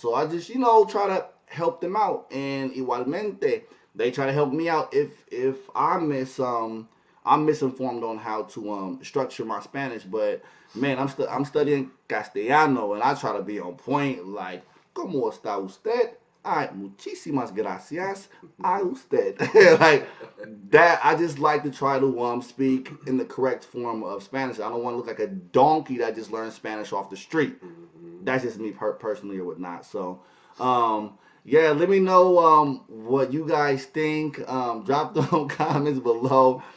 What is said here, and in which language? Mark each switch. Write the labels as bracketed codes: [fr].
[en] So I just, try to help them out. And igualmente, they try to help me out if I'm misinformed on how to structure my Spanish. But man, I'm studying Castellano, and I try to be on point. [es] Like, ¿cómo está usted? Ay, muchísimas gracias a usted. [en] Like that, I just like to try to speak in the correct form of Spanish. I don't want to look like a donkey that just learned Spanish off the street. That's just me personally or whatnot. So, yeah, let me know what you guys think. Drop them comments below.